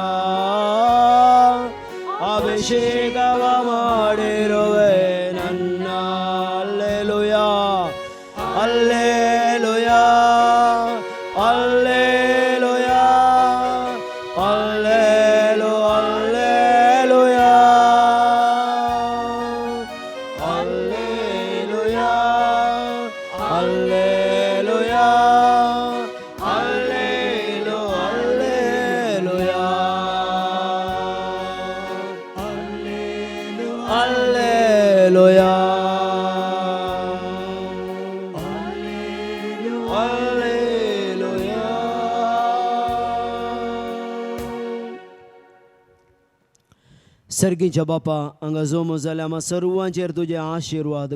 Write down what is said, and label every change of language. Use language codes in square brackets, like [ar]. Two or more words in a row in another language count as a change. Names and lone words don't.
[kn] ಅಭಿಷೇಕವ ಮಾಡಿರುವೆ ನನ್ನ ಅಲ್ಲೆಲುಯ ಅಲ್ಲೆಲುಯ ಅಲ್ಲೆಲುಯ ಅಲ್ಲೆಲು ಅಲ್ಲೆಲುಯ ಅಲ್ಲೆಲುಯ ಅಲ್ಲೆಲುಯ ಅಲ್ಲೆಲು ಅಲ್ಲೆಲುಯ [kok] ಅಲ್ಲೆಲುಯ सर्गीच्या बापा हांगा जोमो जाल्यार आमी सर्वांचेर तुजे आशिर्वाद